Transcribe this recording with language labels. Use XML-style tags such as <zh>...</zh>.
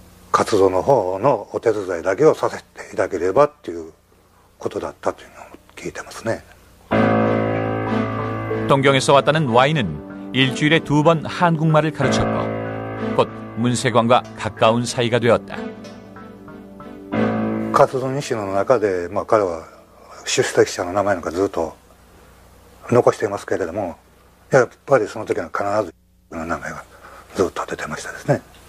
<ja>活動の方のお手伝いだけをさせていただければっていうことだったというのを聞いてますね.</ja> <ko>동경에서 왔다는 Y는 일주일에 2번 한국말을 가르쳤고 곧 문세광과 가까운 사이가 되었다.</ko> <ja>活動日誌の中で、彼は出席者の名前なんかずっと残していますけれども、やっぱりその時は必ずの名前がずっと出てましたですね。</ja>